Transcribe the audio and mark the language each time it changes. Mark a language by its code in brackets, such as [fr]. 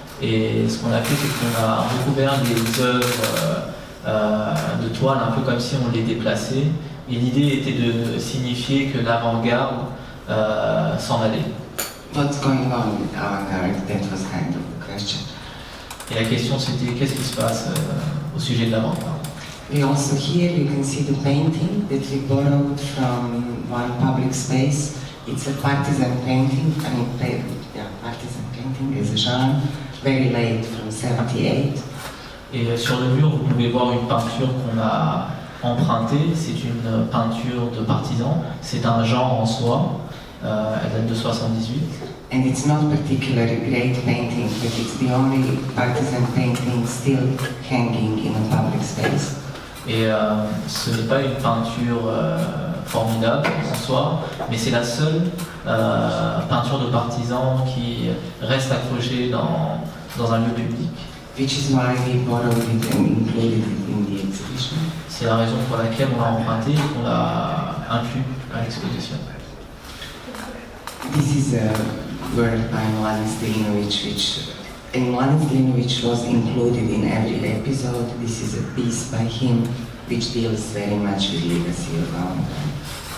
[fr] Et ce qu'on a fait, c'est qu'on a recouvert les œuvres de toile, un peu comme si on les déplaçait. Et l'idée était de signifier que l'avant-garde s'en allait. [en] What's going on with avant-garde? That was kind of the question. [fr] Et la question c'était qu'est-ce qui se passe au sujet de l'avant-garde. [en] We also here you can see the painting that we borrowed from one public space. It's a partisan painting, partisan painting is a genre, very late from 78. [fr] Et sur le mur, vous pouvez voir une peinture qu'on a empruntée. C'est une peinture de partisan. C'est un genre en soi. Elle date de 78. [en] And it's not particularly great painting, but it's the only partisan painting still hanging in a public space. [fr] Et ce n'est pas une peinture formidable en soi, mais c'est la seule peinture de partisan qui reste accrochée dans un lieu public. [en] Which is why we borrowed it and included it in the exhibition. [fr] C'est la raison pour laquelle on l'a emprunté et qu'on l'a inclus à l'exposition. [en] This is a work by Mladen Stilinovic, and Mladen Stilinovic was included in every episode. This is a piece by him which deals very much with legacy of avant-garde.